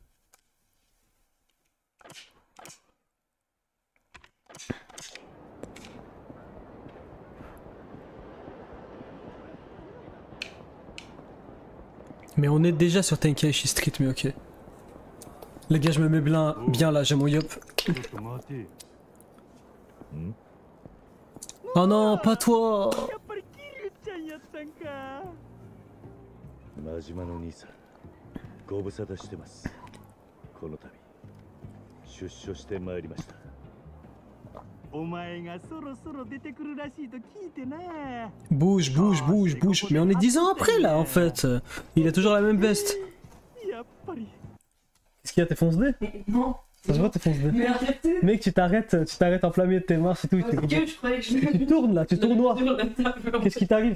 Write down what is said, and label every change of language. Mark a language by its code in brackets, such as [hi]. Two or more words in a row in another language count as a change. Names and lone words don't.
[fr] Mais on est déjà sur Tenkaichi Street, mais ok. Les gars, je me mets bien là, j'ai mon yop. Oh non, pas toi! [ja] 真島の兄さん、ご無沙汰してます。この度、出所してまいりました。お前がそろそろ出てくるらしいと聞いてな。 [fr] Bouge, bouge, bouge, bouge. Mais on est 10 ans après là en fait. Il a toujours la même veste. Qu'est-ce qu'il y a, t'es fonce-dé? Non. Ça se voit, t'es fonce-dé. Mais arrêtez. Mec, tu t'arrêtes en plein milieu de tes marches et tout. Tu tournes là, tu tournoies. Qu'est-ce qui t'arrive?